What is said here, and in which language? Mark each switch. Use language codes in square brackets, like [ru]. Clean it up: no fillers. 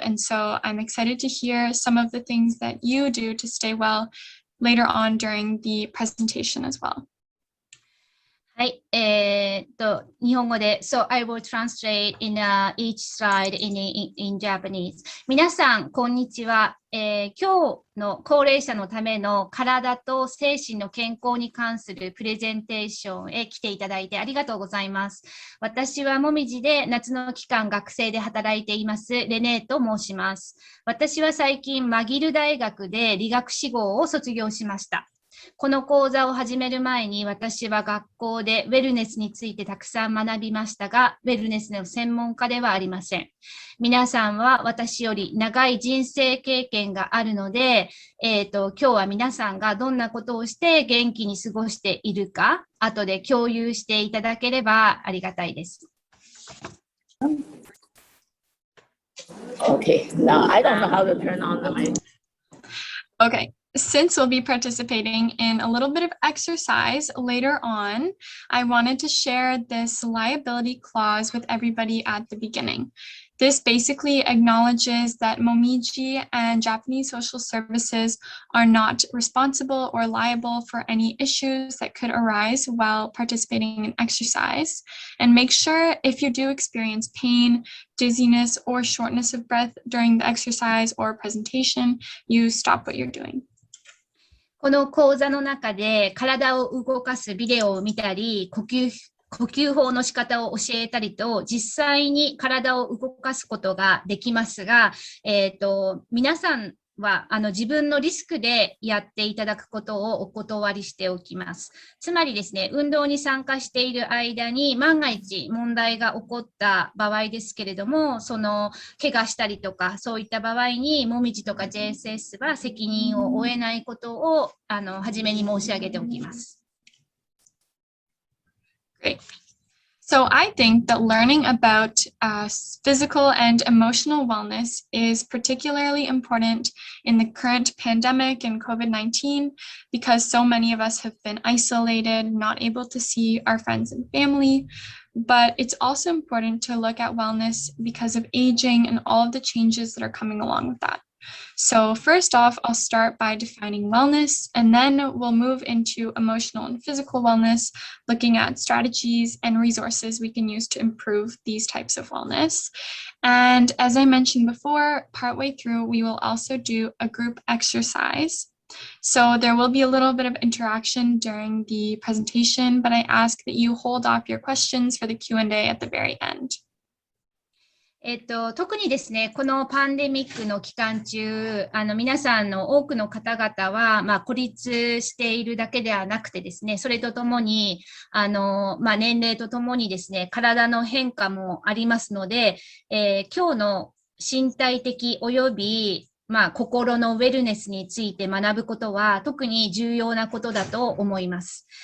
[en] And so I'm excited to hear some of the things that you do to stay well later on during the presentation as well. [ja] はい、日本語で、 [en] So I will translate in each slide in Japanese. [ja] 皆さん、こんにちは。今日の高齢者のための体と精神の健康に関するプレゼンテーションへ来ていただいてありがとうございます。私はもみじで夏の期間学生で働いていますレネーと申します。私は最近マギル大学で理学士号を卒業しました。この講座を始める前に私は学校でウェルネスについてたくさん学びましたが、ウェルネスの専門家ではありません。皆さんは私より長い人生経験があるので、今日は皆さんがどんなことをして元気に過ごしているか、後で共有していただければありがたいです。 [en] Okay, now I don't know how to turn on the mic. Okay.Since we'll be participating in a little bit of exercise later on, I wanted to share this liability clause with everybody at the beginning. This basically acknowledges that Momiji and Japanese social services are not responsible or liable for any issues that could arise while participating in exercise. And make sure if you do experience pain, dizziness, or shortness of breath during the exercise or presentation, you stop what you're doing. [ja] この講座の中で体を動かすビデオを見たり、呼吸法の仕方を教えたりと、実際に体を動かすことができますが、皆さんは自分のリスクでやっていただくことをお断りしておきます。つまりですね、運動に参加している間に万が一問題が起こった場合ですけれども、怪我したりとかそういった場合にもみじとか JSS は責任を負えないことを初めに申し上げておきます。 [en] Great.So I think that learning about physical and emotional wellness is particularly important in the current pandemic and COVID-19 because so many of us have been isolated, not able to see our friends and family. But it's also important to look at wellness because of aging and all of the changes that are coming along with that.So first off, I'll start by defining wellness, and then we'll move into emotional and physical wellness, looking at strategies and resources we can use to improve these types of wellness. And as I mentioned before, partway through, we will also do a group exercise. So there will be a little bit of interaction during the presentation, but I ask that you hold off your questions for the Q&A at the very end. [ja] 特にですね、このパンデミックの期間中、皆さんの多くの方々は、孤立しているだけではなくてですね、それとともに、年齢とともにですね、体の変化もありますので、今日の身体的および心のウェルネスについて学ぶことは特に重要なことだと思います。